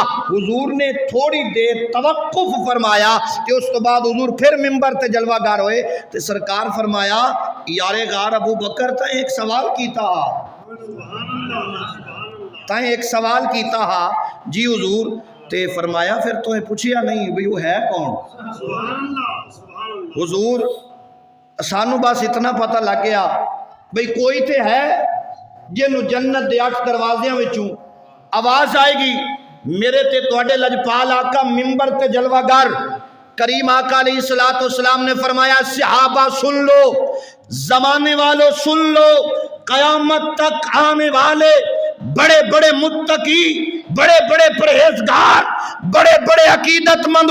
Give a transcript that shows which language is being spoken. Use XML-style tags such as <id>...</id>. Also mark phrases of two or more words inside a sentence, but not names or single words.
<pa>حضور نے تھوڑی دیر توقف فرمایا کہ اس تو بعد حضور پھر ممبر تے جلوہ گار ہوئے تے سرکار فرمایا یارے غار ابو بکر تا ایک سوال کیتا ایک سوال کیتا ہا. جی حضور. تے فرمایا پھر تو پوچھیا نہیں بھی وہ ہے کون؟ حضور سانو بس اتنا پتہ لگ گیا بھئی کوئی تے ہے جنوں جنت دے 8 دروازیاں وچوں آواز آئے گی. میرے تے تواڈے لجپال آقا ممبر تے جلوہ گر کریم آقا</pa> <ar>علیہ السلام</ar> <pa>نے فرمایا صحابہ سن لو، زمانے والوں سن لو، قیامت تک آنے والے بڑے بڑے متقی، بڑے بڑے پرہیزگار، بڑے بڑے عقیدت مند</pa>